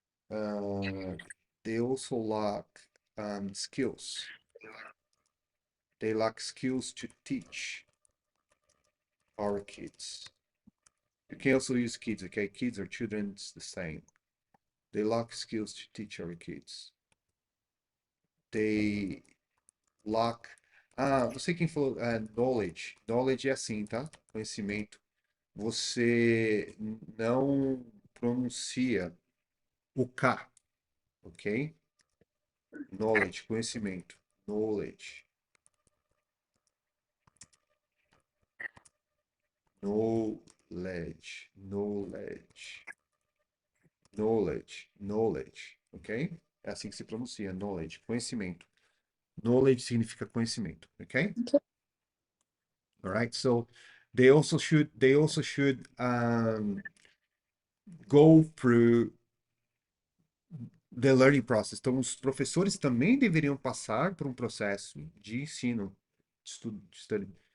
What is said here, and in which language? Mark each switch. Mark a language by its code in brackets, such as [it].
[en] They also lack skills. They lack skills to teach our kids. You can also use kids, okay? Kids or children, it's the same. They lack skills to teach our kids. They lack. [pt] Você quem falou knowledge. Knowledge é assim, tá? Conhecimento. Você não pronuncia o K, ok? Knowledge, conhecimento. [en] Knowledge. Knowledge. Knowledge. Knowledge. Knowledge. Ok? [pt] É assim que se pronuncia. Knowledge. Conhecimento. Knowledge significa conhecimento. [en] Ok? All right. So they also should go through the learning process. [pt] Então, os professores também deveriam passar por um processo de ensino, de study.